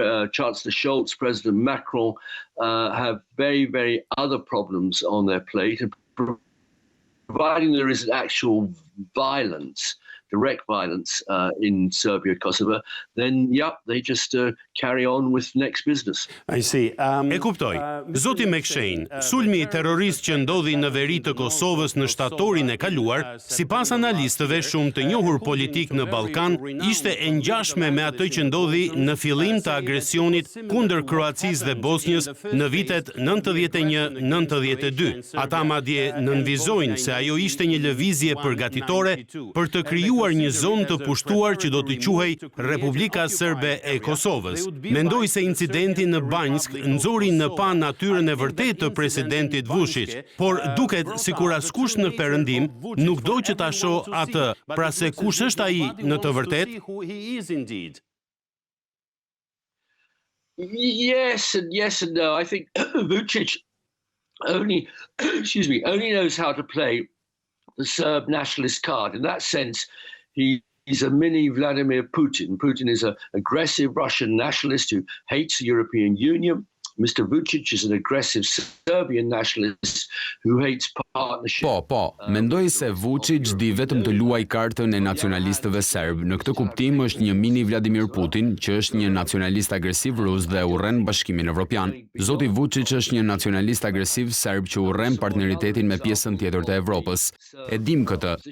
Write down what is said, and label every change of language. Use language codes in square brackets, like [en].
[en] Chancellor Scholz, President Macron have very, very other problems on their plate. And providing there is actual violence, direct violence in Serbia and Kosovo, then, yep, they just carry on with next business. [sq] E kuptoj. Zoti McShane, sulmi terrorist që ndodhi në veri të Kosovës në shtatorin e kaluar, sipas analistëve shumë të njohur politik në Ballkan, ishte e ngjashme me atë që ndodhi në fillim të agresionit kundër Kroacisë dhe Bosnjës në vitet 91-92. Ata madje nënvizojnë se ajo ishte një lëvizje përgatitore për të krijuar një zonë të pushtuar që do të quhej Republika Serbe e Kosovës. Mendoj se incidenti në Banjsk nxori në pa natyrën e vërtetë të presidentit Vuçiç, por duket sikur askush në Perëndim nuk do që ta shoh atë. Pra se kush është ai në të vërtetë? [en] Yes and no. I think Vucic only knows how to play the Serb nationalist card. In that sense, he's a mini Vladimir Putin. Putin is an aggressive Russian nationalist who hates the European Union. Mr. Vucic is an aggressive Serbian nationalist who hates partnership. [sq] Po, mendoj se Vučić di vetëm të luaj kartën e nacionalistëve serb. Në këtë kuptim është një mini Vladimir Putin, që është një nacionalist agresiv rus dhe urren Bashkimin Evropian. Zoti Vučić është një nacionalist agresiv serb që urren partneritetin me pjesën tjetër të Evropës. E dim këtë.